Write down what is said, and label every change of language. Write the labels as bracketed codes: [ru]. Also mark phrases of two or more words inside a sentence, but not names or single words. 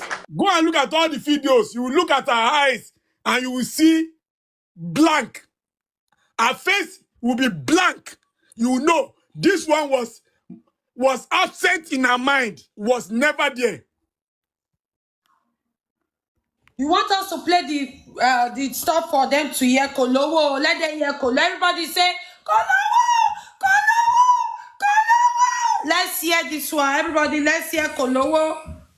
[en] Go and look at all the videos. You will look at her eyes and you will see blank. Her face will be blank. You will know this one was absent in her mind, was never there. You want us to play the stuff for them to hear Kolowo? Let them hear Kolowo. Everybody say Kolowo, Kolowo, Kolowo. Let's hear this one. Everybody, let's hear Kolowo.